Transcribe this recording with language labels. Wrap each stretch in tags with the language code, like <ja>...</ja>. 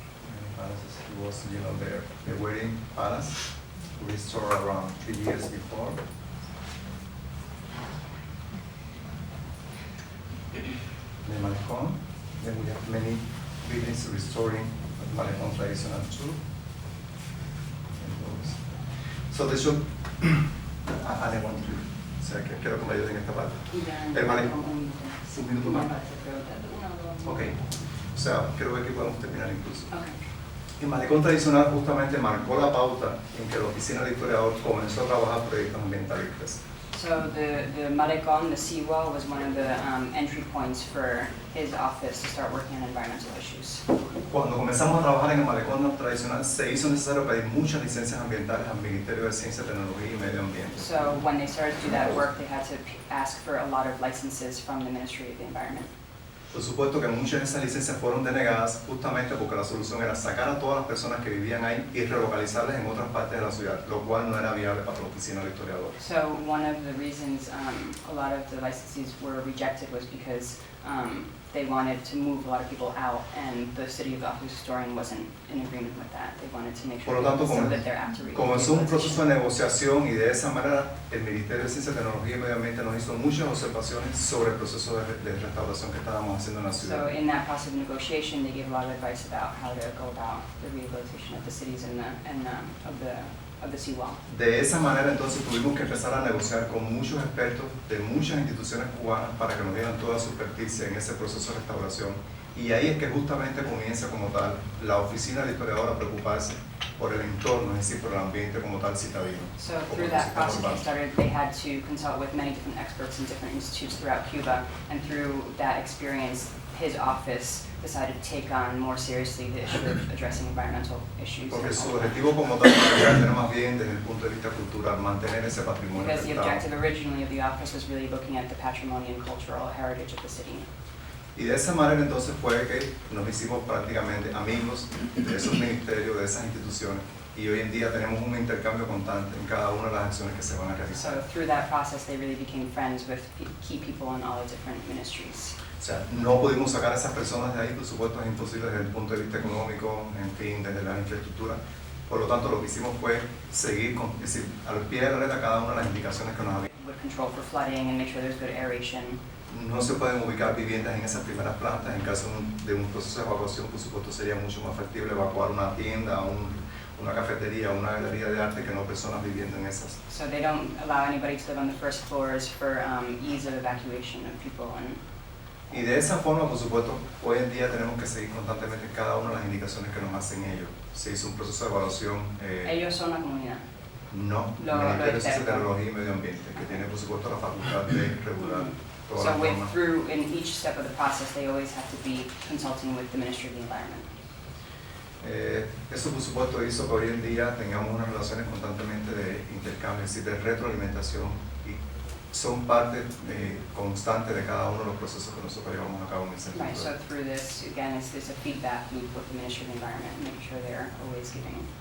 <en>Many palaces. It was, the wedding palace restored around 3 years before. The Malecón. Then we have many buildings restoring Malecón traditional too.</en> <es>So de hecho,</es> <en>I want to,</en> <es>o sea, que quiero que me ayuden en esta parte. El malecón. Un minuto más. Ok. O sea, creo que aquí podemos terminar incluso.</es> <en>Okay.</en> <es>El malecón tradicional justamente marcó la pauta en que la oficina del historiador comenzó a trabajar proyectos ambientalistas.</es> <en>So the Malecón, the seawall, was one of the entry points for his office to start working on environmental issues.</en> <es>Cuando comenzamos a trabajar en el malecón tradicional, se hizo necesario pedir muchas licencias ambientales al Ministerio de Ciencia, Tecnología y Medio Ambiente.</es> <en>So when they started to do that work, they had to ask for a lot of licenses from the Ministry of the Environment.</en> <es>Por supuesto que muchas de esas licencias fueron denegadas justamente porque la solución era sacar a todas las personas que vivían ahí y relocalizarlas en otras partes de la ciudad, lo cual no era viable para la oficina del historiador.</es> <en>So one of the reasons a lot of the licenses were rejected was because they wanted to move a lot of people out, and the City of the Office Historian wasn't in agreement with that. They wanted to make sure</en> <es>Por lo tanto,</es> <en>so that they're apto to</en> <es>comenzó un proceso de negociación y de esa manera el Ministerio de Ciencia, Tecnología y Medio Ambiente nos hizo muchas observaciones sobre el proceso de restauración que estábamos haciendo en la ciudad.</es> <en>So in that process of negotiation, they gave a lot of advice about how to go about the rehabilitation of the cities and of the seawall.</en> <es>De esa manera entonces tuvimos que empezar a negociar con muchos expertos de muchas instituciones cubanas para que nos dieran toda su experticia en ese proceso de restauración. Y ahí es que justamente comienza como tal la oficina del historiador a preocuparse por el entorno, es decir, por el ambiente como tal citadino.</es> <en>So through that process they had to consult with many different experts in different institutes throughout Cuba, and through that experience his office decided to take on more seriously the issue of addressing environmental issues.</en> <es>Porque su objetivo como tal era más bien desde el punto de vista cultural, mantener ese patrimonio.</es> <en>Because the objective originally of the office was really looking at the patrimony and cultural heritage of the city.</en> <es>Y de esa manera entonces fue que nos hicimos prácticamente amigos de esos ministerios, de esas instituciones, y hoy en día tenemos un intercambio constante en cada una de las acciones que se van a realizar.</es> <en>So through that process they really became friends with key people in all the different ministries.</en> <es>O sea, no pudimos sacar a esas personas de ahí, por supuesto es imposible desde el punto de vista económico, en fin, desde la infraestructura. Por lo tanto, lo que hicimos fue seguir, es decir, al pie de la letra cada una de las indicaciones que nos habían.</es> <en>Would control for flooding and make sure there's good aeration.</en> <es>No se pueden ubicar viviendas en esas primeras plantas. En caso de un proceso de evacuación, por supuesto, sería mucho más factible evacuar una tienda, una cafetería, una galería de arte que no personas viviendo en esas.</es> <en>So they don't allow anybody to live on the first floors for ease of evacuation of people.</en> <es>Y de esa forma, por supuesto, hoy en día tenemos que seguir constantemente cada una de las indicaciones que nos hacen ellos. Se hizo un proceso de evaluación. Ellos son la comunidad. No, el Ministerio de Ciencia, Tecnología y Medio Ambiente, que tiene por supuesto la facultad de regular todas las normas.</es> <en>So in each step of the process, they always have to be consulting with the Ministry of the Environment.</en> <es>Eso por supuesto hizo que hoy en día tengamos unas relaciones constantemente de intercambio, es decir, de retroalimentación, y son parte constante de cada uno de los procesos que nosotros llevamos a cabo en el centro.</es> <en>Right, so through this, again, it's a feedback loop with the Ministry of the Environment, making sure they're always giving.</en>